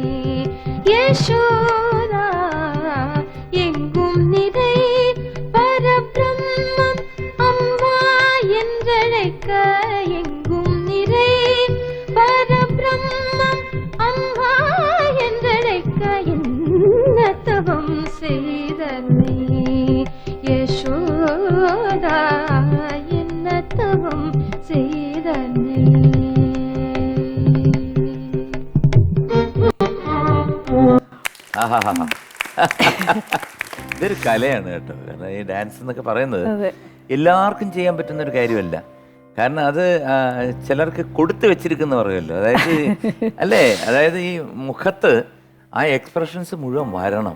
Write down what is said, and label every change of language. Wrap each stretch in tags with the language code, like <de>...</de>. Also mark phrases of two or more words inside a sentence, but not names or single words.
<ta>யசோதா, எங்கும் நிறை பரபிரம்மம் அம்மா என்றழைக்க, எங்கும் நிறை பரபிரம்மம் அம்மா என்றழைக்க, என்னத்தவம் செய்தனை யசோதா, என்னத்தவம் செய்தனை.</ta> <ml>ഇതൊരു കലയാണ് കേട്ടോ. കാരണം ഈ ഡാൻസ് എന്നൊക്കെ പറയുന്നത് എല്ലാവർക്കും ചെയ്യാൻ പറ്റുന്ന ഒരു കാര്യമല്ല. കാരണം അത് ചിലർക്ക് കൊടുത്തു വെച്ചിരിക്കുന്ന പറയുമല്ലോ, അതായത് അല്ലേ, അതായത് ഈ മുഖത്ത് ആ എക്സ്പ്രഷൻസ് മുഴുവൻ വരണം.</ml>